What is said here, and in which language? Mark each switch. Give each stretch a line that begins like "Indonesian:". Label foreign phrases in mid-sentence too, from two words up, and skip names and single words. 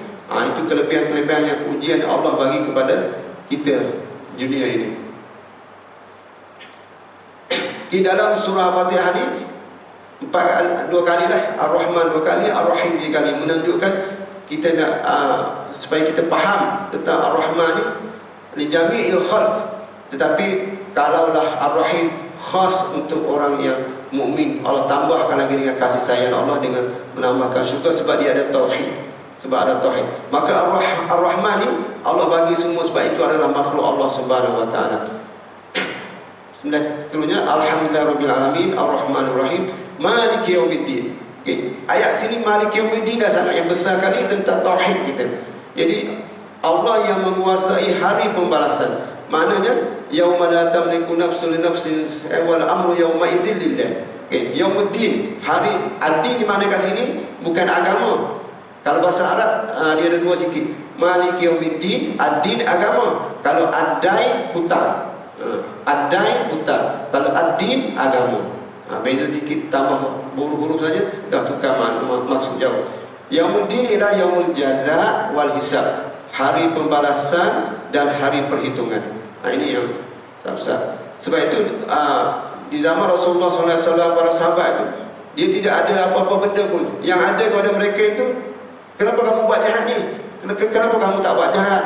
Malay: Itu kelebihan-kelebihan yang ujian Allah bagi kepada kita dunia ini. Di dalam surah Fatihah ni 2 kali lah Ar-Rahman 2 kali, Ar-Rahim 3 kali, menunjukkan kita nak supaya kita faham tentang Ar-Rahman ni
Arabic: لجميع الخلق.
Malay: Tetapi kalaulah Ar-Rahim khas untuk orang yang mukmin, Allah tambahkan lagi dengan kasih sayang Allah dengan menambahkan syurga sebab dia ada tauhid. Sebab ada tauhid, maka Ar-Rahman ni Allah bagi semua sebab itu adalah makhluk Allah
Arabic: سبحانه وتعالى.
Malay: Seterusnya,
Arabic: الحمد لله رب العالمين الرحمن الرحيم مالك يوم الدين.
Malay: Ayat sini
Arabic: مالك يوم الدين
Malay: dah sangat yang besar kali tentang tauhid kita. Jadi Allah yang menguasai hari pembalasan.
Arabic: Maknanya يوم لا تملك نفس لنفس والأمر يومئذ لله.
Malay: Yaumuddin, hari ad-din di mana kat sini bukan agama. Kalau bahasa Arab dia ada 2 sikit.
Arabic: مالك يوم الدين,
Malay: ad-din agama. Kalau ad-dain hutang. Ad-dain hutang. Kalau ad-din agama. Beza sikit, tambah huruf-huruf saja dah tukar maksud jauh.
Arabic: يوم الدين إلى يوم الجزاء والحساب.
Malay: Hari pembalasan dan hari perhitungan. Ini yang besar. Sebab itu di zaman Rasulullah SAW, para sahabat itu, dia tidak ada apa-apa benda pun. Yang ada kepada mereka itu, kenapa kamu buat jahat ni? Kenapa kamu tak buat jahat?